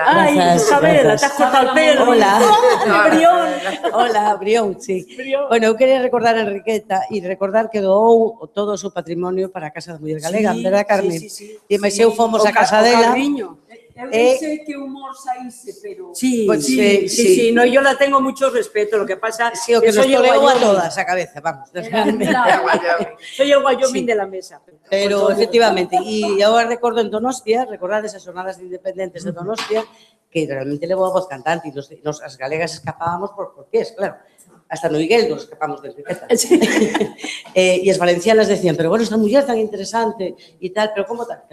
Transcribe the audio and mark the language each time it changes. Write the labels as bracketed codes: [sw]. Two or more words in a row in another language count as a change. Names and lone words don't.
[es] Ay, Isabela, te has cortado el pelo. Hola. Brión. Hola, Brión, sí. Brión. [gl] Bueno, eu quería recordar a Enriqueta e recordar que doou todo o seu patrimonio para a Casa da Muller Galega, verdad, Carmen? [es] Sí. [gl] E máis eu fomos a casa dela. Eu non sei que humor saíse, pero... [es] Sí, Pues sí, no, yo la tengo mucho respeto, lo que pasa [gl] Sí, o que nos toleou a todas a cabeza, vamos. [es] Soy el Wyoming de la mesa. [gl] Pero, efectivamente, e agora recordo en Donostia, recordades as jornadas de independentes de Donostia, que realmente levou a voz cantante e nos as galegas escapábamos [es] por pies, [gl] claro. Hasta no Higuel nos escapamos de Enriqueta. E as valencianas decían, pero bueno, esta muller tan interesante e tal, pero como tal?